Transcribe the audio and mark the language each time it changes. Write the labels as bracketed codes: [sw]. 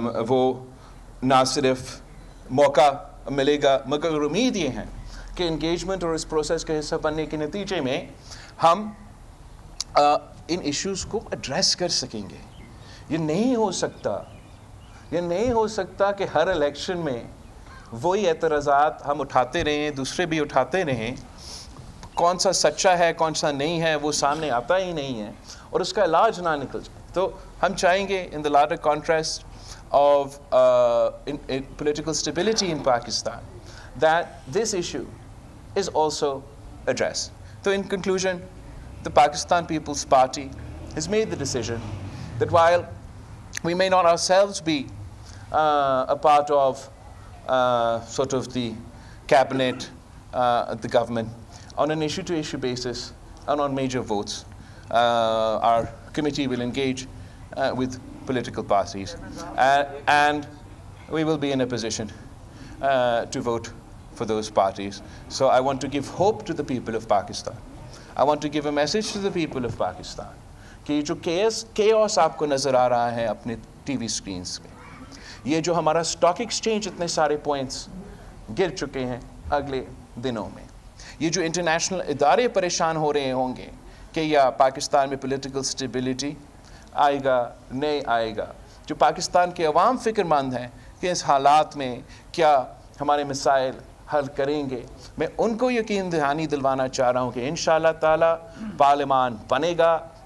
[hi] वो ना सिर्फ मौका मिलेगा मगर उम्मीद ये है कि इंगेजमेंट और इस प्रोसेस का हिस्सा बनने के नतीजे में हम इन इश्यूज़ को एड्रेस कर सकेंगे। ये नहीं हो सकता कि हर इलेक्शन में वही एतराज़ात हम उठाते रहें, दूसरे भी उठाते रहें, कौन सा सच्चा है कौन सा नहीं है वो सामने आता ही नहीं है और उसका इलाज ना निकल जाए। तो हम चाहेंगे [en] In the larger contrast of political stability in Pakistan that this issue is also addressed. So in conclusion, the Pakistan People's Party has made the decision that while we may not ourselves be a part of sort of the cabinet, the government, on an issue-to-issue basis and on major votes, our committee will engage with political parties and we will be in a position to vote for those parties. So I want to give hope to the people of Pakistan. I want to give a message to the people of Pakistan [hi] कि जो [en] chaos [hi] आपको नज़र आ रहा है अपने [en] TV screens [hi] पे, ये जो हमारा stock exchange इतने सारे points गिर चुके हैं अगले दिनों में, ये जो international इदारे परेशान हो रहे होंगे कि या पाकिस्तान में political stability आएगा नहीं आएगा, जो पाकिस्तान के अवाम फ़िक्रमंद हैं कि इस हालात में क्या हमारे मसाइल हल करेंगे, मैं उनको यकीन दहानी दिलवाना चाह रहा हूँ कि इंशाअल्लाह ताला पार्लियामान बनेगा।